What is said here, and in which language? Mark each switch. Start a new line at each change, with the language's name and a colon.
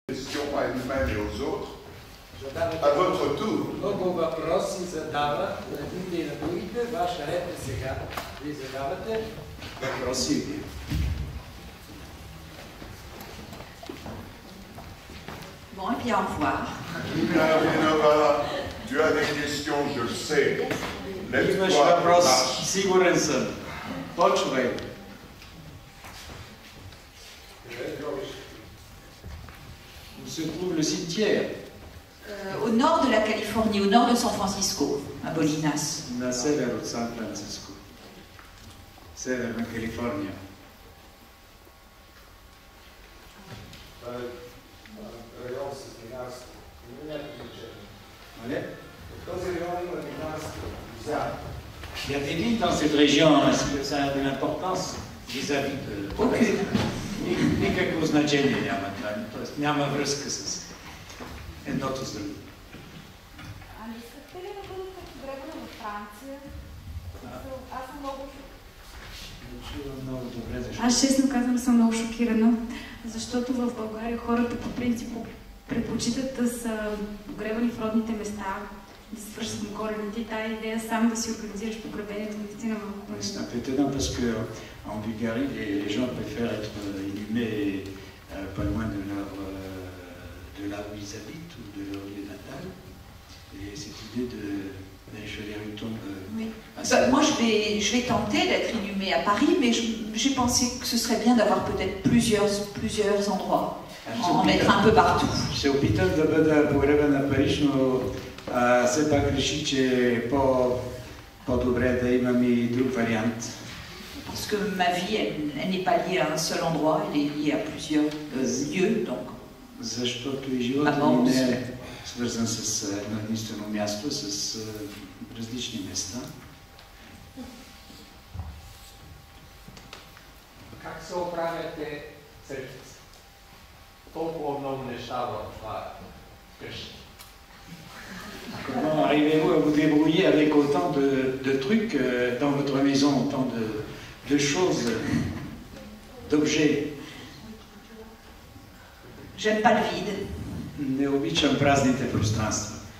French: Question à elle-même et aux autres. À votre tour.
Bulgarian: Много въпроси задава на едните и на другите. Ваша ред е сега. Вие задавате въпроси.
French: Bon, et bien, au revoir. Vinova, tu as des questions, je le sais.
Bulgarian: Имаш въпрос, сигурен съм. Почвай.
French: Où se trouve le cimetière? Au nord de la Californie, au nord de San Francisco, à Bolinas.
Bulgarian: На север от Сан Франциско. Северна Калифорния. Район с винарство. Има някакво значение.
French: Allez.
Bulgarian: Този район има винарство.
French: Il y a des villes dans cette région, est-ce que ça a de l'importance vis-à-vis de... Aucune.
Bulgarian: Никакво значение няма, т.е. няма връзка с едното с другото. Ами искате ли да бъдете погребани във Франция? Аз съм много Чувам много добре, защо? Аз честно казвам съм много шокирана, защото в България хората по принцип предпочитат да са погребани в родните места, да се връщат към корените и тая идея сам да си организираш погребението наистина малко.
French: C'est un peu étonnant parce qu'en Bulgarie, les gens préfèrent être inhumés pas loin de là où ils habitent ou de leur lieu natal. Et cette idée d'aller choisir une tombe... Oui. Moi, je vais tenter d'être inhumée à Paris, mais j'ai pensé que ce serait bien d'avoir peut-être plusieurs endroits, en mettre un peu partout.
Bulgarian: Ще опитам да бъда погребан на Париж, но все пак реши, че е по-добре да имам и друг вариант.
French: Parce que ma vie, elle n'est pas liée à un seul endroit, elle est liée à plusieurs lieux, donc.
Bulgarian: Защото и живота ми не е свързан с едно единствено място, с различни места. Как се оправяте сред толкова много неща в това къща?
French: Comment arrivez-vous à vous débrouiller avec autant de trucs dans votre maison, autant de choses, d'objets? J'aime pas le vide.
Bulgarian: Не обичам празните пространства.